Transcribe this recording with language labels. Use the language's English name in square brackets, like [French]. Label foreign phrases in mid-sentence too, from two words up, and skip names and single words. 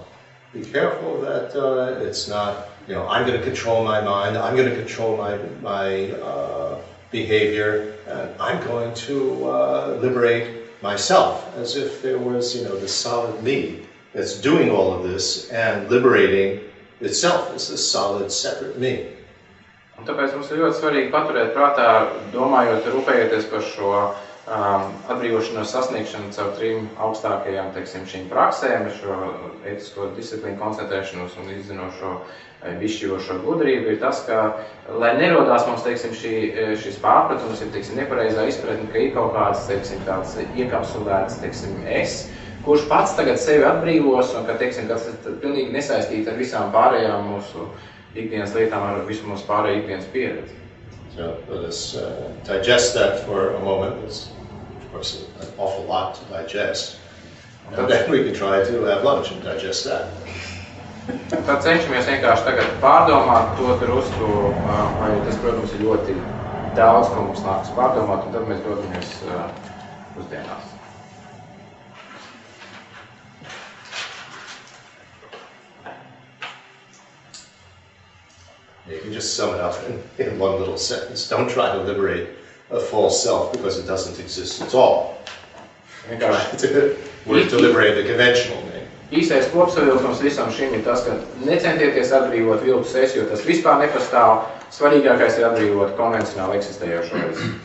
[English] Be careful that it's not, I'm going to control my mind, I'm going to control my behavior, and I'm going to liberate myself, as if there was, this solid me that's doing all of this and liberating itself as this solid, separate me. [Latvian] Un tāpēc mums ir ļoti svarīgi paturēt prātā, domājot, rūpējoties par šo atbrīvošanos sasniegšanu caur trim augstākajām, teiksim, šīm praksēm, šo etisko disciplīnu, koncentrēšanos un izzinošo, bišķijošo gudrību, ir tas, ka, lai nerodās mums, teiksim, šis pārpratums, ir, teiksim, nepareizā izpratne, ka ir kaut kāds, teiksim, tāds iekapsulēts, teiksim, es, kurš pats tagad sevi atbrīvos un ka, teiksim, kas ir pilnīgi nesaistīti ar visām pārējām mūsu ikdienas lietām, ar visu mūsu pārēju ikdienas pieredzi. [English] So let us digest that for a moment. It's, of course, an awful lot to digest. And then we can try to have lunch and digest that. [Latvian] Tad cenšamies vienkārši tagad pārdomāt to drusku, vai tas, protams, ir ļoti daudz, ko mums nāks pārdomāt, un tad mēs dodamies pusdienās. [English] You can just sum it up in one little sentence. Don't try to liberate a false self because it doesn't exist at all. Try to work to liberate the conventional me. [Latvian] Īsais kopsavilkums visam šim ir tas, ka necentieties atbrīvot viltus es, jo tas vispār nepastāv. Svarīgākais ir atbrīvot konvencionāli eksistējošo es.